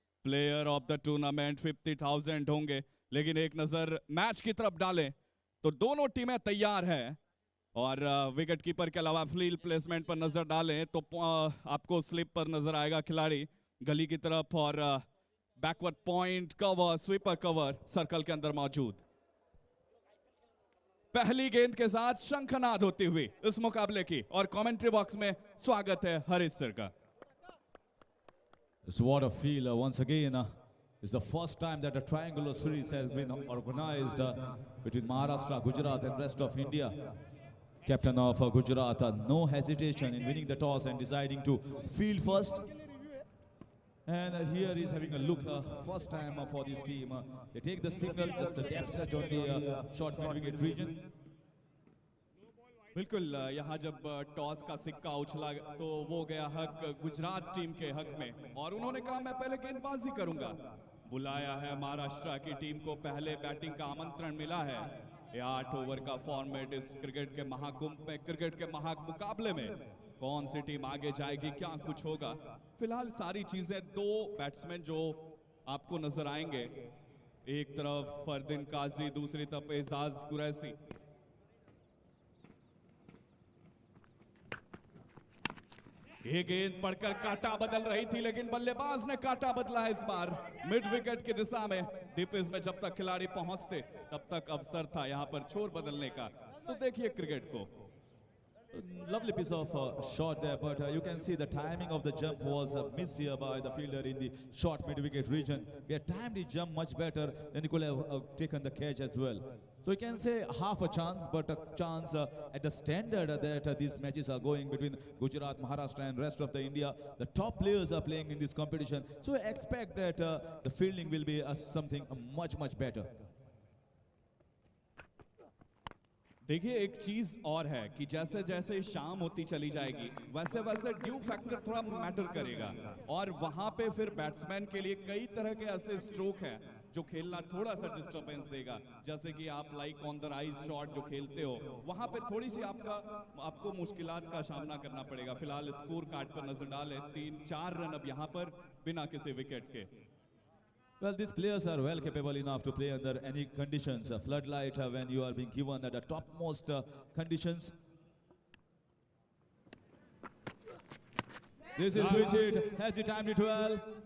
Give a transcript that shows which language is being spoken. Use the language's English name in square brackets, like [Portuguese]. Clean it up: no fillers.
[Hindi] Player of the tournament 50,000 होंगे। लेकिन एक नजर मैच की तरफ डालें तो दोनों टीमें तैयार हैं और विकेट कीपर के अलावा फील्ड प्लेसमेंट पर नजर डालें तो आपको स्लिप पर नजर आएगा खिलाड़ी गली की तरफ और backward point cover, sweeper cover circle के अंदर मौजूद। पहली गेंद के साथ शंखनाद होती हुई इस मुकाबले की और कमेंट्री बॉक्स में स्वागत है हरीश सर का। [English] It's what I feel once again. It's the first time that a triangular series has been organized between Maharashtra, Gujarat and rest of India. Captain of Gujarat, no hesitation in winning the toss and deciding to field first. And here he's having a look, first time for this team. They take the single, just a deft touch on the short mid-wicket region. [Hindi] बिल्कुल, यहाँ जब toss का सिक्का उछला तो वो गया हक Gujarat team के हक में और उन्होंने कहा मैं पहले गेंदबाजी करूंगा। बुलाया है महाराष्ट्र की टीम को, पहले बैटिंग का आमंत्रण मिला है। ये 8 ओवर का फॉर्मेट इस क्रिकेट के महाकुंभ में, क्रिकेट के महामुकाबले में कौन सी टीम आगे जाएगी, क्या कुछ होगा। फिलहाल सारी चीजें, दो बैट्समैन जो आपको नजर आएंगे, एक तरफ फरदीन काजी, दूसरी तरफ एजाज कुरैशी। ये गेंद पड़कर काटा बदल रही थी लेकिन बल्लेबाज ने काटा बदला है इस बार मिड विकेट की दिशा में। डीपिस में जब तक खिलाड़ी पहुंचते तब तक अवसर था यहां पर छोर बदलने का। तो देखिए क्रिकेट को, [English] Lovely piece of shot there, but you can see the timing of the jump was missed here by the fielder in the short mid-wicket region. We had timed the jump much better, then he could have taken the catch as well. So you can say half a chance, but a chance at the standard that these matches are going between Gujarat, Maharashtra and rest of the India. The top players are playing in this competition, so I expect that the fielding will be something much better. [Hindi] देखिए एक चीज और है कि जैसे जैसे शाम होती चली जाएगी वैसे वैसे ड्यू फैक्टर थोड़ा मैटर करेगा और वहां पे फिर बैट्समैन के लिए कई तरह के ऐसे स्ट्रोक हैं जो खेलना थोड़ा सा डिस्टर्बेंस देगा। जैसे कि आप like on the rise shot जो खेलते हो वहां पे थोड़ी सी आपको मुश्किलात का सामना करना पड़ेगा। फिलहाल स्कोर कार्ड पर नजर डालें, 3-4 रन अब यहाँ पर बिना किसी विकेट के। [English] Well, these players are well capable enough to play under any conditions. Floodlight when you are being given the topmost conditions. This is switch hit. Has he timed it well?